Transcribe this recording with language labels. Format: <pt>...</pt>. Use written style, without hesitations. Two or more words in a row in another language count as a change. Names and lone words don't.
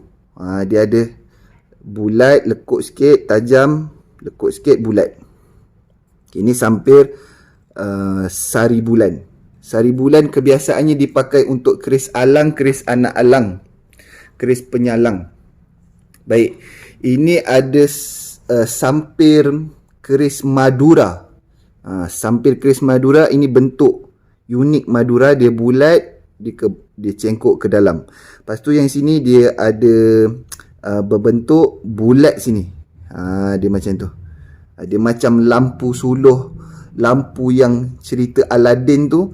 <ms>Dia ada bulat, lekuk sikit, tajam, lekuk sikit, bulat. Ini sampir Sari Bulan. Sari Bulan kebiasaannya dipakai untuk keris alang, keris anak alang, keris penyalang. Baik, ini ada sampir keris Madura. Sampir keris Madura ini bentuk unik Madura, dia bulat, dia cengkok ke dalam. Lepas tu yang sini dia ada berbentuk bulat sini. Dia macam tu. Dia macam lampu suluh, lampu yang cerita Aladdin tu.</ms>